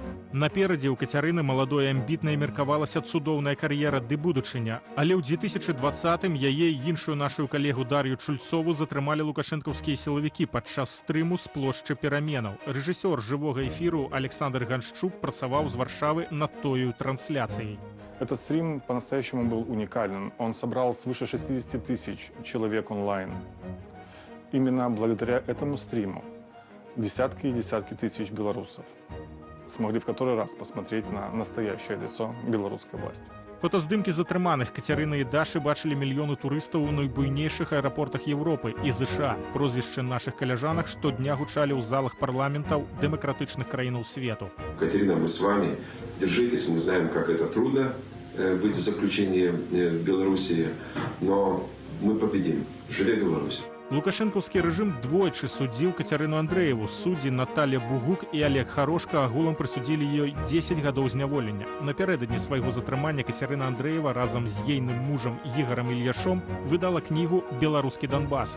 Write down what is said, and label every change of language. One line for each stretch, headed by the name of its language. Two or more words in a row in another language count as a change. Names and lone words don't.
Belarusian: Наперадзе ў Кацярыны маладой амбітнай меркавалася цудоўная кар'ера ды будучыня. Але ў 2020-м яе і іншую нашу калегу Дар'ю Чульцову затрымалі лукашэнкаўскія сілавікі падчас стрыму з плошчы пераменаў. Рэжысёр жывога эфіру Александр Ганшчук працаваў з Варшавы над тою трансляцыяй.
Russian: Этот стрим по-настоящему был уникальным. Он собрал свыше 60 тысяч человек онлайн. Именно благодаря этому стриму десятки и десятки тысяч белорусов смогли в который раз посмотреть на настоящее лицо белорусской власти.
Belarusian: Фотаздымкі затрыманых Кацярыны і Дашы бачылі мільёны турыстаў у найбуйнейшых аэрапортах Еўропы і ЗША. Прозвішчы нашых каляжанак штодня гучалі ў залах парламентаў дэмакратычных краінаў свету.
Russian: Катерина, мы с вами. Держитесь, мы знаем, как это трудно быть в заключении в Беларуси, но мы победим.
Belarusian: Живе Беларусь! Лукашэнкаўскі рэжым двойчы судзіў Кацярыну Андрэеву. Суддзі Наталья Бугук і Олег Харошка агулам прысудзілі ёй 10 гадоў зняволення. Напярэдадні свайго затрымання Кацярына Андрэева разам з ейным мужам Ігорам Ільяшом выдала кнігу «Беларускі Донбас».